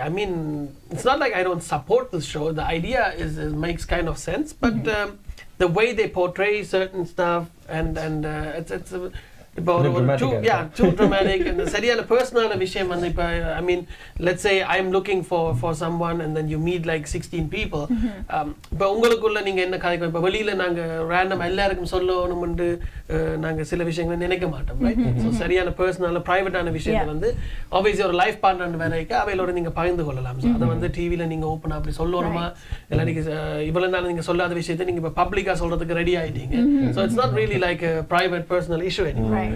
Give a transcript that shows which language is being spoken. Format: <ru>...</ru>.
<en>I mean, it's not like I don't support this show. The idea makes kind of sense, but the way they portray certain stuff and it's about too dramatic and</en> <ta>சரியான personal விஷயம் வந்து இப்ப</ta> <en>I mean, let's say I'm looking for someone and then you meet like 16 people.</en> <ta>இப்ப உங்களுக்குள்ள நீங்க என்ன கதைக்கும் இப்ப வெளியில நாங்க random எல்லாருக்கும் சொல்லணும்னு நாங்க சில விஷயங்களை நினைக்க மாட்டோம், right? So சரியான personal privateான விஷயத்தை வந்து obviously ஒரு லைஃப் பார்ட்னர் வேறைக்கு அவையோட நீங்க பகிர்ந்து கொள்ளலாம். So அத வந்து டிவில நீங்க ஓபனா அப்படி சொல்லணுமா இல்ல நீங்க இவ்வளவு நாள் நீங்க சொல்லாத விஷயத்தை நீங்க இப்ப பப்ளிக்கா சொல்றதுக்கு ரெடி ஆயிட்டீங்க.</ta> <en>So it's not really like a private personal issue anymore.</en>